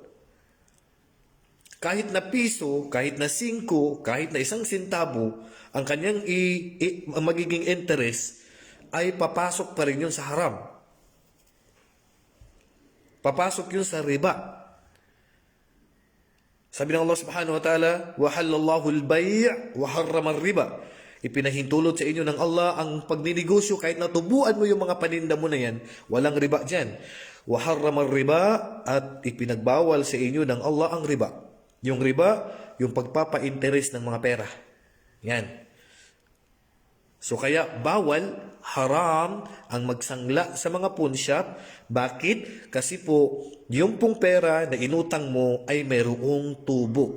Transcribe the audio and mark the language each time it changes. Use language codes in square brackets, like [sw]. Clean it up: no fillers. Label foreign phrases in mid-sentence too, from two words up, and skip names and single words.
[tl] Kahit na piso, kahit na 5, kahit na 1 sentabo, ang kanyang magiging interest ay papasok pa rin yun sa haram. Papasok yun sa riba. Sabi ng [ar] Allah سبحانه وتعالى, وَحَلَّ اللَّهُ الْبَيْعَ وَحَرَّمَ الرِّبَى. [tl] Ipinahintulot sa inyo ng Allah ang pagninegosyo, kahit natubuan mo yung mga paninda mo na yan, walang riba dyan. [ar] وَحَرَّمَ الرِّبَى, [tl] at ipinagbawal sa inyo ng Allah ang riba. Yung riba, yung pagpapa-interest ng mga pera. Yan. So kaya bawal, haram ang magsangla sa mga [en] pawn shop. [tl] Bakit? Kasi po, yung pong pera na inutang mo ay mayroong tubo.